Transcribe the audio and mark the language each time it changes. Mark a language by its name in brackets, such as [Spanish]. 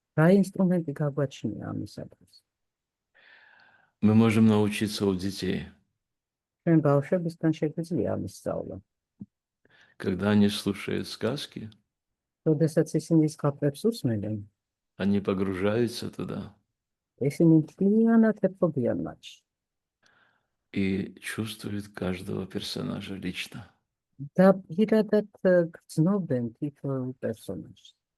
[Georgian] რა ინსტრუმენტი გაგვაჩნია ამისათვის? [Russian] Мы можем научиться у детей, [Georgian] ჩვენ ბავშვებისგან შეგვიძლია ამის სწავლა. [Russian] когда они слушают сказки, [Georgian] როდესაც ისინი ზღაპრებს უსმენენ, [Russian] они погружаются туда [Georgian] ისინი მთლიანად ეპყრობიან მათში [Russian] и чувствуют каждого персонажа лично. [Georgian] და პირადად გრძნობენ თითოეულ პერსონაჟს.